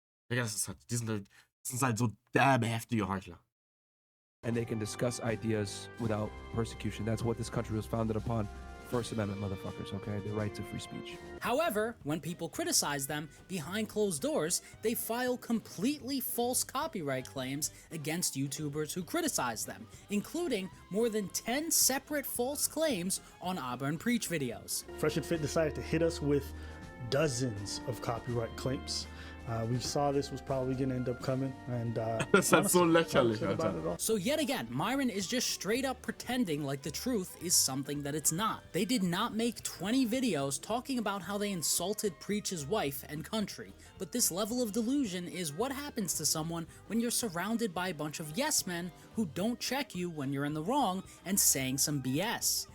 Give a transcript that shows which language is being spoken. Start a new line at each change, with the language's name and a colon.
German: Ja, das sind halt so derbe heftige Heuchler.
English: And they can discuss ideas without persecution. That's what this country was founded upon. First Amendment motherfuckers, okay? The right to free speech. However, when people criticize them behind closed doors, they file completely false copyright claims against YouTubers who criticize them, including more than 10 separate false claims on Auburn Preach videos. Fresh and Fit decided to hit us with dozens of copyright claims. We saw this was probably gonna end up coming, and
German: das ist halt so lächerlich, Alter.
English: So yet again, Myron is just straight up pretending like the truth is something that it's not. They did not make 20 videos talking about how they insulted Preach's wife and country, but this level of delusion is what happens to someone when you're surrounded by a bunch of yes men who don't check you when you're in the wrong and saying some BS.